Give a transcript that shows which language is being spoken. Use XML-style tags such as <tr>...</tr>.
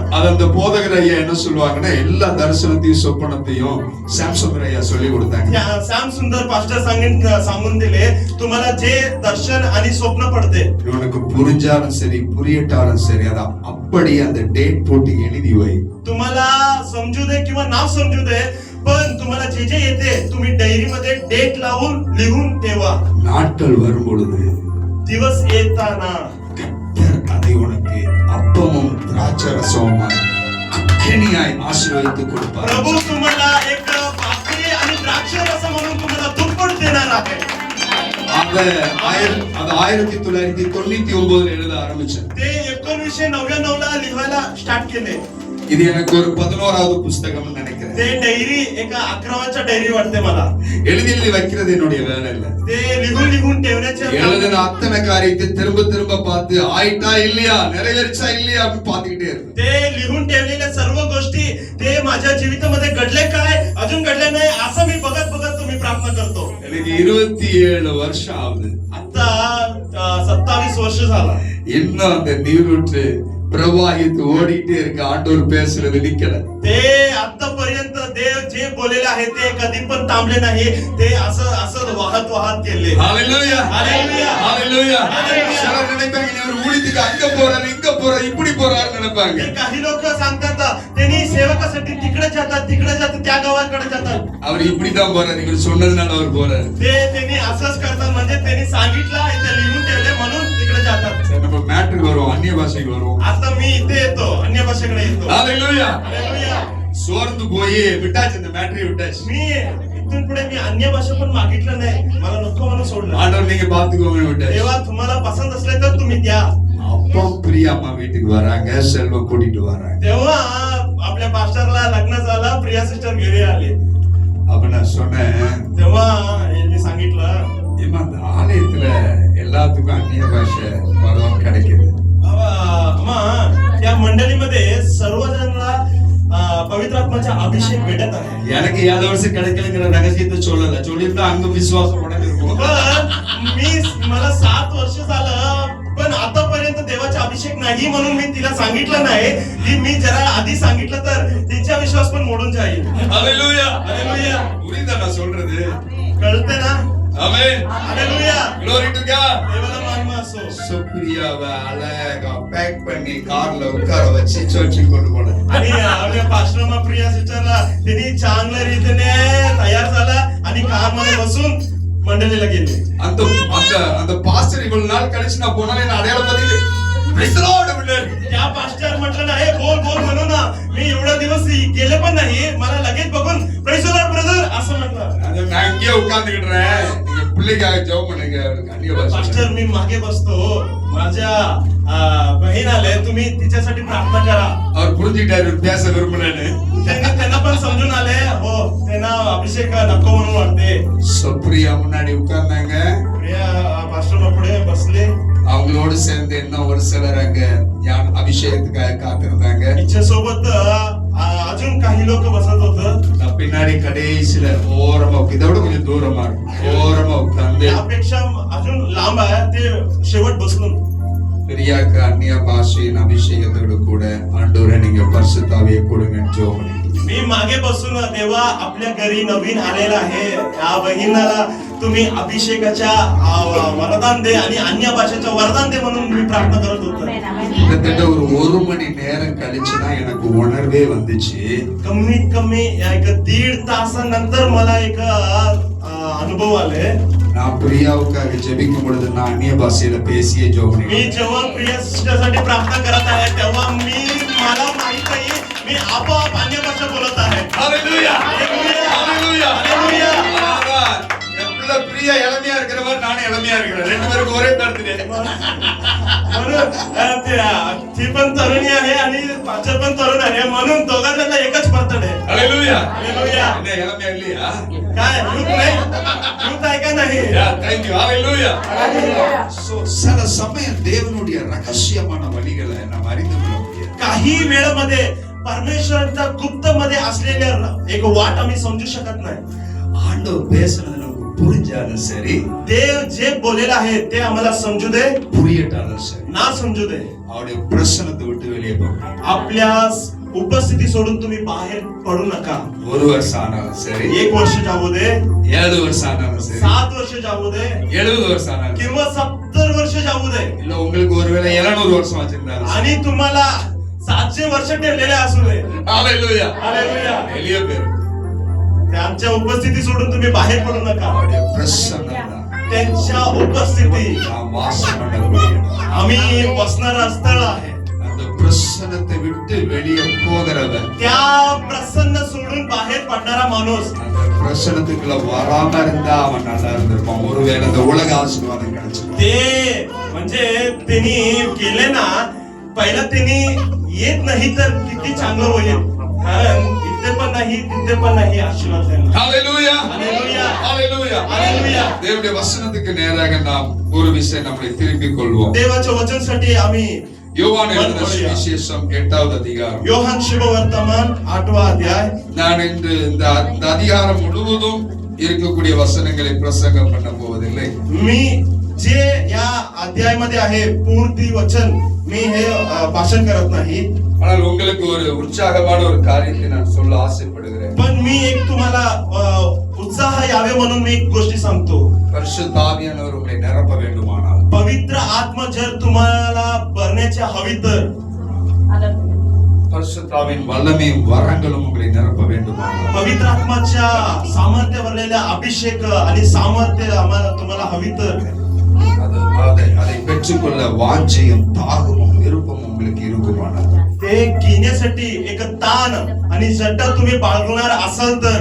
<ta>அது அந்த போதகர் ஐயா என்ன சொல்லுவாங்கன்னா எல்லா தரிசனத்தையும் சொப்பனத்தையும் சாம்சங் ஐயா சொல்லி கொடுத்தாங்க</ta> <mr>सॅम सुंदर पास्टर सांगून दिले तुम्हाला जे दर्शन आणि स्वप्न पडते</mr> <ta>உனக்கு புரிஞ்சாலும் சரி புரியட்டாலும் சரி அத அப்படியே அந்த டேட் போட்டு எழுதி வை</ta> <mr>तुम्हाला समजू दे किंवा नाव समजू दे पण तुम्हाला जे जे येते तुम्ही डायरी मध्ये डेट लावून लिहून ठेवा</mr> <ta>நாட்கள் வரும் பொழுது</ta> <mr>दिवस येताना</mr> <ta>கர்த்தர் அதை உனக்கு அப்பமும் திராட்சரசமுமாய் அக்கினியாய் ஆசீர்வதித்து கொடுப்பார்</ta> <mr>प्रभू तुम्हाला एक भाकरी आणि द्राक्ष रस म्हणून तुम्हाला दुप्पट देणार आहे</mr> <ta>அது 1999 எழுத ஆரம்பிச்சேன்</ta> <mr>ते 1999 ला लिहायला स्टार्ट केले</mr> <ta>இது எனக்கு ஒரு 11வது புஸ்தகம் நினைக்கிறேன்</ta> <mr>ते डायरी एका 11वाच्या डायरी वाटते मला</mr> <ta>எழுதி வைக்கிறது என்னுடைய வேலை இல்ல</ta> <mr>ते लिहून ठेवण्याचे</mr> <ta>எழுதின அத்தனை காரியத்தை திரும்ப திரும்ப பார்த்து ஆயிட்டா இல்லையா நிறைவேறிச்சா இல்லையா அப்படின்னு பார்த்துக்கிட்டே இருக்கு</ta> <mr>ते लिहून ठेवलेल्या सर्व गोष्टी ते माझ्या जीवितामध्ये घडले काय अजून घडले नाही असं मी बघत बघत तुम्ही प्रार्थना करतो</mr> <ta>எனக்கு 27 வருஷம் ஆகுது</ta> <mr>आता 27 वर्ष झाला</mr> <ta>இன்னும் அந்த நீரூற்று பிரவாகித்து ஓடிட்டே இருக்கு ஆண்டவர் பேசுறது நிக்கல</ta> <mr>ते आतापर्यंत देव जे बोललेले आहे ते कधी पण थांबले नाही ते असं असं वाहत गेले ஹalleluya Hallelujah. ஹalleluya Hallelujah.</mr> <ta>சிலர் நினைப்பாங்க இவர் ஊழியத்துக்கு அங்க போறாரு இங்க போறாரு இப்படி போறாருன்னு நினைப்பாங்க</ta> <mr>ते काही लोक सांगतात त्यांनी सेवकासाठी तिकडे जातात त्या गावाकडे जातात</mr> <ta>அவர் இப்படிதான் போறாரு இவர் சொன்னதுனால அவர் போறாரு</ta> <mr>ते त्यांनी असंच करतात म्हणजे त्यांनी सांगितलं इथे लिहून ठेवले म्हणून तिकडे जातात</mr> <ta>சரி நம்ம மேட்ருக்கு வருவோம் அந்நிய பாஷைக்கு வருவோம்</ta> <mr>आता मी इथे येतो अन्य भाषेकडे येतो ஹalleluya Hallelujah.</mr> <ta>சோர்ந்து போய் விட்டாச்சு இந்த மேட்ரி விட்டாச்சு</ta> <mr>मी इथून पुढे मी अन्य भाषा पण मागितलं नाही मला नको म्हणून सोडलं</mr> <ta>ஆண்டவர் நீங்க பாத்துக்கோங்க விட்டாச்சு</ta> <mr>तेव्हा तुम्हाला पसंत असले तर तुम्ही द्या</mr> <ta>அப்பா பிரியாம்மா வீட்டுக்கு வராங்க செல்வம் கூட்டிட்டு வராங்க</ta> <mr>तेव्हा आपल्या पास्टरला लग्न झाला प्रिया सिस्टर घरी आले</mr> <ta>அப்ப நான் சொன்னேன்</ta> <mr>तेव्हा यांनी सांगितलं</mr> <ta>ஏமா அந்த ஆலயத்துல எல்லாத்துக்கும் அந்நிய பாஷை வரம் கிடைக்குது</ta> <mr>अम्मा त्या मंडळीमध्ये सर्वजणांना पवित्र आत्माचा अभिषेक भेटत आहे</mr> <ta>எனக்கு 7 வருஷம் கிடைக்கலங்கிற ரகசியத்தை சொல்லல சொல்லியிருந்தா அங்க விசுவாசம் உடனே இருக்கும்</ta> <mr>पण मला 7 वर्ष झालं पण आतापर्यंत देवाचा अभिषेक नाही म्हणून मी तिला सांगितलं नाही की मी जरा आधी सांगितलं तर तिचा विश्वास पण मोडून जाईल ஹalleluya हालेलुया</mr> <ta>புரியுதா நான் சொல்றது</ta> <mr>कळते ना ஆமென் हालेलुया</mr> <en>glory to God</en> <mr>देवाला महिमा असो</mr> <ta>சுப்ரியாவை அழகா பேக் பண்ணி கார்ல உட்கார வச்சு சர்ச்சுக்கு கொண்டு போனேன்</ta> <mr>आणि आपल्या पास्टरमा प्रिया सिस्टरला त्यांनी चांगल्या रीतीने तयार झाला आणि कार मध्ये बसून मंडळीला गेले</mr> <ta>அந்த அந்த அந்த பாஸ்டர் இவ்வளவு நாள் கழிச்சு நான் போனாலே நான் அடையாளம் பார்த்துட்டு</ta> <en>praise the Lord</en> <ta>அப்படின்னாரு.</ta> <mr>त्या पास्टर म्हटलं ना हे बोल बोल म्हणू ना मी एवढा दिवस गेले पण नाही मला लगेच बघून</mr> <en>praise the Lord brother</en> <mr>असं म्हटलं</mr> <ta>நான் இங்கே உட்கார்ந்துகிட்டேன் நீங்க பிள்ளைக்காக ஜெபம் பண்ணுங்க அந்நிய பாஷை</ta> <mr>पास्टर मी मागे बसतो माझ्या बहीण आले तुम्ही तिच्यासाठी प्रार्थना करा</mr> <ta>அவர் புரிஞ்சுக்கிட்டாரு பேச விரும்பலன்னு</ta> <mr>त्यांना पण समजून आले हो त्यांना अभिषेक नको म्हणून वाटते</mr> <ta>சுப்ரியா முன்னாடி உட்கார்ந்தாங்க</ta> <mr>प्रिया पास्टर पुढे बसले</mr> <ta>அவங்களோடு சேர்ந்து இன்னும் ஒரு சிலர் அங்க அபிஷேகத்துக்காக காத்திருந்தாங்க</ta> <mr>तिच्या सोबत अजून काही लोक बसत होत</mr> <ta>நான் பின்னாடி கடைசியில ஓரமா இதை விட கொஞ்சம் தூரமா இருக்கும் ஓரமா உட்கார்ந்து</ta> <mr>त्यापेक्षा अजून लांब आहे ते शेवट बसून</mr> <ta>பிரியாக்கு அந்நிய பாஷையின் அபிஷேகத்தோடு கூட ஆண்டவரே நீங்க பரிசுத்தாவியை கொடுங்கன்னு ஜெபம் பண்ணிட்டு</ta> <mr>मी मागे बसून देवा आपल्या घरी नवीन आलेला आहे या बहिणीला तुम्ही अभिषेकाच्या वरदान दे आणि अन्य भाषेच्या वरदान दे म्हणून मी प्रार्थना करत होतो.</mr> <ta>கிட்டத்தட்ட ஒரு மணி நேரம் கழிச்சுதான் எனக்கு உணர்வே வந்துச்சு.</ta> <mr>कमीत कमी एक 1.5 तासानंतर मला एक अनुभव आले.</mr> <ta>நான் பிரியாவுக்காக ஜெபிக்கும் பொழுது நான் அந்நிய பாஷையில பேசிய</ta> <mr>मी ஜோபனி जेव्हा प्रिय सिस्टरसाठी प्रार्थना करत आहे तेव्हा मला माहित नाही मी आपोआप अन्य भाषा बोलत आहे. ஹalleluya ஹalleluya हालेलुया.</mr> <ta>எப்பல பிரியா இளமையா இருக்கிறவர் நானே இளமையா இருக்கிறேன். ரெண்டு பேருக்கு ஒரே பர்த்டே.</ta> <mr>म्हणून ती पण तरुणी आहे आणि पाचर पण तरुण आहे म्हणून दोघांना एकच बर्थडे. ஹalleluya हालेलुया.</mr> <ta>என்ன இளமையா இல்லையா?</ta> <mr>काय यूथ नाही यूथ आहे का नाही?</mr> <en>thank you hallelujah.</en> <ta>So சில சமயம் தேவனுடைய ரகசியமான வழிகளை நாம் அறிந்து கொள்ள முடியாது.</ta> <mr>काही वेळेमध्ये परमेश्वराच्या गुप्त मध्ये असलेल्या एक वाट आम्ही समजू शकत नाही.</mr> <ta>ஆண்டவர் பேசுறது நமக்கு புரிஞ்சாலும் சரி</ta> <mr>देव जे बोलेलं आहे ते आम्हाला समजू दे</mr> <ta>புரியட்டாலும் சரி</ta> <mr>ना समजू दे</mr> <ta>அவருடைய பிரசன்னத்தை விட்டு வெளியே போகணும்.</ta> <mr>आपल्या उपस्थिती सोडून तुम्ही बाहेर पडू नका.</mr> <ta>ஒரு வருஷம் ஆனாலும் சரி</ta> <mr>1 वर्ष जाऊ दे</mr> <ta>7 வருஷம் ஆனாலும் சரி</ta> <mr>7 वर्ष जाऊ दे</mr> <ta>70 வருஷம் ஆனாலும் சரி,</ta> <mr>किंवा 70 वर्ष जाऊ दे</mr> <ta>இல்ல உங்களுக்கு ஒருவேளை 700 வருஷம் வச்சிருந்தாலும் சரி.</ta> <mr>आणि तुम्हाला 700 वर्ष ठेवलेले असू दे. ஹalleluya हालेलुया.</mr> <ta>வெளியே பேர்</ta> <mr>त्यांच्या उपस्थिती सोडून तुम्ही बाहेर पडू नका.</mr> <ta>அவருடைய பிரசன்னம்</ta> <mr>त्यांच्या उपस्थिती</mr> <ta>நாம் வாசம் பண்ணக்கூடிய இடம்.</ta> <mr>आम्ही बसणारा स्थळ आहे.</mr> <ta>அந்த பிரசன்னத்தை விட்டு வெளியே போகிறவன்</ta> <mr>त्या प्रसन्न सोडून बाहेर पडणारा माणूस</mr> <ta>அந்த பிரசன்னத்துக்குள்ள வராம இருந்தா அவன் நல்லா இருந்திருப்பான். ஒருவேளை அந்த உலக ஆசீர்வாதம் கிடைச்சிருக்கும்.</ta> <mr>ते म्हणजे त्यांनी केले ना पहिला त्यांनी येत नाही तर किती चांगलं होईल. कारण इथे पण नाही तिथे पण नाही आशीर्वाद त्यांना. ஹalleluya हालेलुया. ஹalleluya हालेलुया.</mr> <ta>தேவனுடைய வசனத்துக்கு நேராக நாம் ஒரு விஷயம் நம்மை திருப்பிக் கொள்வோம்.</ta> <mr>देवाच्या वचनसाठी आम्ही</mr> <ta>யோவான் எழுதின சுவிசேஷம் 8வது அதிகாரம்.</ta> <mr>योहान शुभवर्तमान 8वा अध्याय.</mr> <ta>நான் இன்று இந்த அதிகாரம் முழுவதும் இருக்கக்கூடிய வசனங்களை பிரசங்கம் பண்ண போவதில்லை.</ta> <mr>मी जे या अध्यायामध्ये आहे पूर्ती वचन मी हे भाषण करत नाही.</mr> <ta>ஆனால் உங்களுக்கு ஒரு உற்சாகமான ஒரு காரியத்தை நான் சொல்ல ஆசைப்படுகிறேன்.</ta> <mr>पण मी एक तुम्हाला उत्साह यावे म्हणून मी एक गोष्टी सांगतो.</mr> <ta>பரிசுத்த ஆவியானவர் உங்களை நிரப்ப வேண்டுமானால்</ta> <mr>पवित्र आत्मा जर तुम्हाला भरण्याची हवी तर</mr> <ta>பரிசுத்த ஆவியின் வல்லமையும் வரங்களும் உங்களை நிரப்ப வேண்டுமானால்</ta> <mr>पवित्र आत्माच्या सामर्थ्य भरलेल्या अभिषेक आणि सामर्थ्य आम्हाला तुम्हाला हवी तर</mr> <ta>அதை பெற்றுக்கொள்ள வாஞ்சையும் தாகமும் விருப்பமும் உங்களுக்கு இருக்குமானால்</ta> <mr>ते घेण्यासाठी एक ताण आणि जड्डा तुम्ही बाळगणार असाल तर</mr>